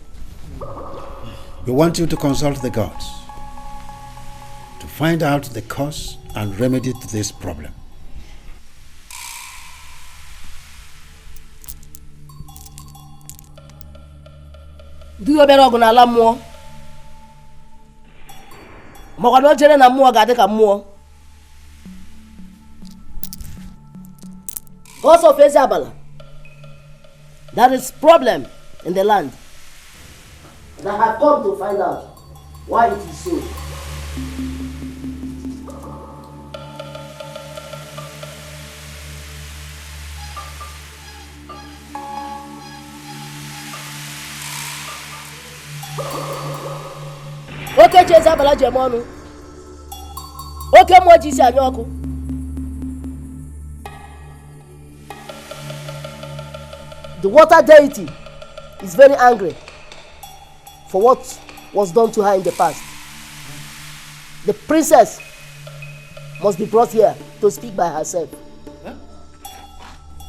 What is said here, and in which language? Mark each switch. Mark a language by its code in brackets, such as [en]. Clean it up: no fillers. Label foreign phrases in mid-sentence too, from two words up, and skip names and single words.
[en] We want you to consult the gods to find out the cause and remedy to this problem. Do you better go [ig] na ala mmụọ? Ma ọ ga jere na mmụọ ga-adị ka mmụọ. [en] Gods of Ezeabala, there is problem in the land. And I have come to find out why it is so. [ig] Oke chi Ezeabala ji eme ọnụ. Oke mmụọ ji isi anya ọkụ. [en] The water deity is very angry for what was done to her in the past. The princess must be brought here to speak by herself.